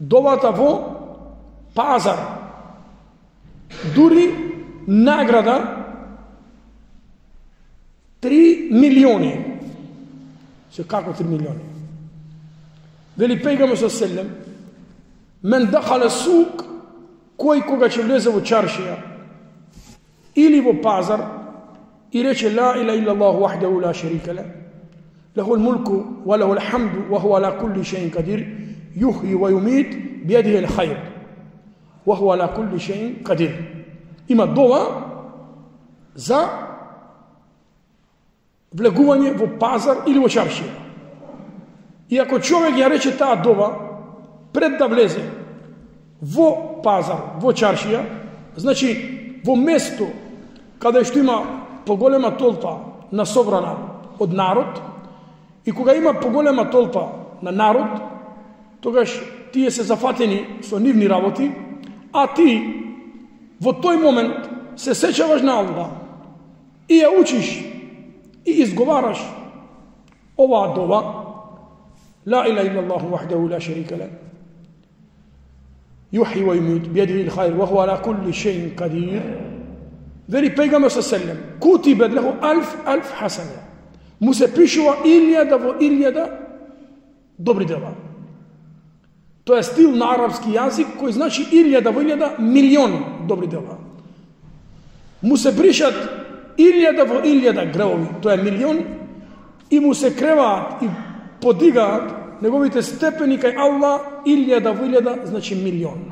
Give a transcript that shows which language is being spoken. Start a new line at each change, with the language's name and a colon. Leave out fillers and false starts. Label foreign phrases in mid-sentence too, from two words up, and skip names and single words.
Macedonian: Довата во пазар. Дури награда 3 милиони. Се како 3 милиони? Вели пегаме со селем,
Arabic: من دخل السوق,
Macedonian: кој кога ќе влезе во чаршија или во пазар и рече
Arabic: لا إله إلا الله وحده لا شريك له، له الملك وله الحمد وهو على كل شيء قدير، يحيي ويميت بيده الخير وهو على كل شيء قدير.
Macedonian: Има дова за влегување во пазар или во чаршија. И ако човек ја рече таа дова пред да влезе во пазар, во чаршија, значи во место каде што има поголема толпа на собрана од народ, и кога има поголема толпа на народ, тогаш тие се зафатени со нивни работи, а ти во тој момент се сеќаваш на Аллах и ја учиш и изговараш оваа дова,
Arabic: لا إله إلا الله وحده لا شريك له، يحيي ويميت بيده الخير وهو على كل شيء قدير.
Macedonian: Вели пегамбер
Arabic: صلى الله كتبت له ألف حسنة.
Macedonian: Му се пишува 1000 во 1000 добри дела. Тоа е стил на арапски јазик кој значи 1000 во 1000 милион добри дела. Му се бришат 1000 во 1000 гревови, тоа е милион, и му се креваат и подигаат неговите степени кај Аллах 1000 во 1000 значи милион.